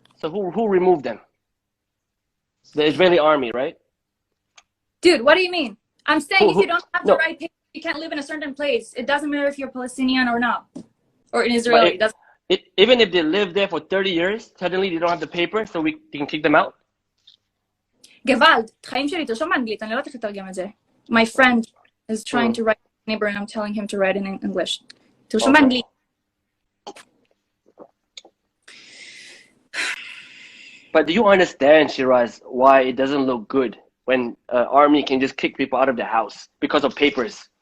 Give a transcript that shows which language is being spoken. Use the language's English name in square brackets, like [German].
[English] So who removed them? The Israeli army, right? Dude, what do you mean? I'm saying if you don't have the right paper, you can't live in a certain place. It doesn't matter if you're Palestinian or not, or an Israeli. Even if they live there for 30 years, suddenly they don't have the paper, so we can kick them out? [Yiddish] Gewalt. [Hebrew] תחיים שלי, תרשום באנגלית, אני לא יודעת איך לתרגם את זה. [English] My friend is trying to write neighbor and I'm telling him to write in English. [Hebrew] תרשום באנגלית. [English] But do you understand, Shiraz, why it doesn't look good when army can just kick people out of the house because of papers?